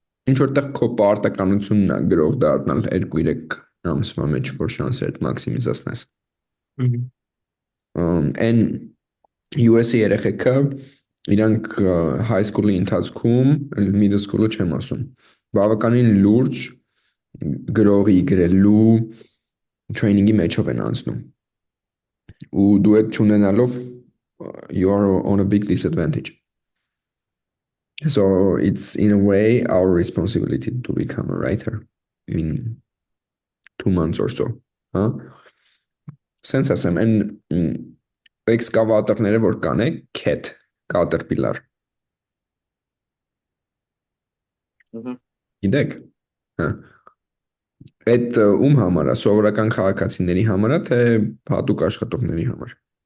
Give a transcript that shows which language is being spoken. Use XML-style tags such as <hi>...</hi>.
<hy>Ինչ որտեղ քո պարտականությունն է գրող դառնալ 2-3 ամսվա մեջ, որ շանսերը մաքսիմիզացնես։ Այն US-ի երեխեքը իրանք high school-ի ընթացքում, middle school-ը չեմ ասում, բավականին լուրջ գրողի գրելու training-ի մեջով են անցնում։ Ու դու այդ չունենալով</hy> <en>you are on a big disadvantage. So it's in a way our responsibility to become a writer in 2 months or so.</en> <hy>Հա Սենց ասեմ, այն էքսկավատորները որ կան է, cat, caterpillar, գիտեք։ Հա Այդ ում համար է, սովորական քաղաքացիների համար է, թե հատուկ աշխատողների համար։</hy>